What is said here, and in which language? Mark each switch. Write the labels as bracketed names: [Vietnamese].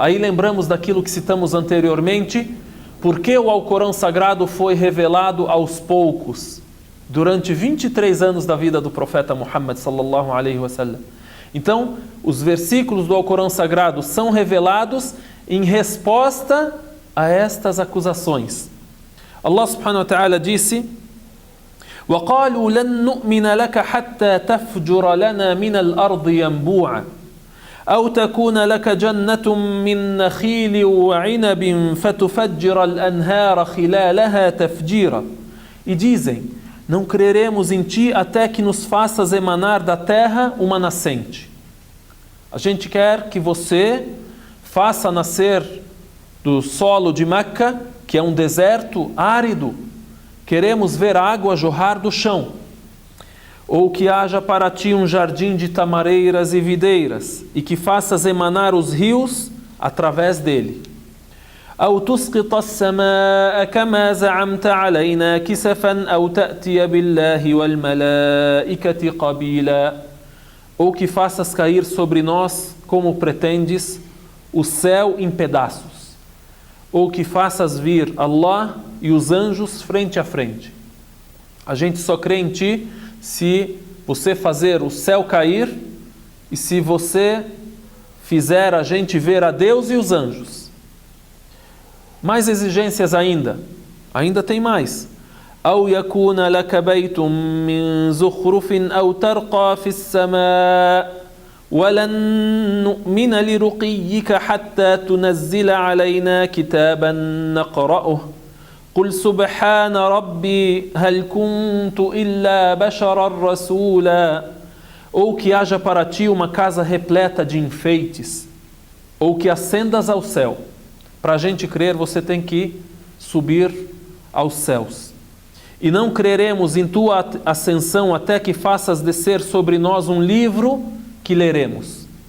[Portuguese] Aí lembramos daquilo que citamos anteriormente, porque o Alcorão Sagrado foi revelado aos poucos, durante 23 anos da vida do profeta Muhammad sallallahu alaihi wasallam. Então, os versículos do Alcorão Sagrado são revelados em resposta a estas acusações. Allah subhanahu wa ta'ala disse: [Arabic] وَقَالُوا لَن نُؤْمِنَ لَكَ حَتَّى تَفْجُرَ لَنَا مِنَ الْأَرْضِ يَنْبُوعًا أَوْ تَكُونَ لَكَ جَنَّةٌ مِّن نَخِيلٍ وَعِنَبٍ فَتُفَجِّرَ الْأَنْهَارَ خِلَالَهَا تَفْجِيرًا. [Portuguese] E dizem: não creremos em ti até que nos faças emanar da terra uma nascente. A gente quer que você faça nascer do solo de Meca, que é um deserto árido, queremos ver água jorrar do chão. Ou que haja para ti um jardim de tamareiras e videiras, e que faças emanar os rios através dele. [Arabic] أو تسقط السماء كما زعمت علينا كسفا أو تأتي بالله والملائكة قبيلا. [Portuguese] Ou que faças cair sobre nós, como pretendes, o céu em pedaços. Ou que faças vir Allah e os anjos frente a frente. A gente só crê em ti se você fazer o céu cair e se você fizer a gente ver a Deus e os anjos. Mais exigências ainda tem mais. [Arabic] أو يكون لك بيت من زخرف أو ترقى في السماء ولن نؤمن لرقيك حتى تنزل علينا كتابا نقرأه قل سبحان ربي هل كنت إلا بشرا رسولا [Portuguese] ou que haja para ti uma casa repleta de enfeites, ou que ascendas ao céu. Para a gente crer, você tem que subir aos céus. E não creremos em tua ascensão até que faças descer sobre nós um livro que leremos.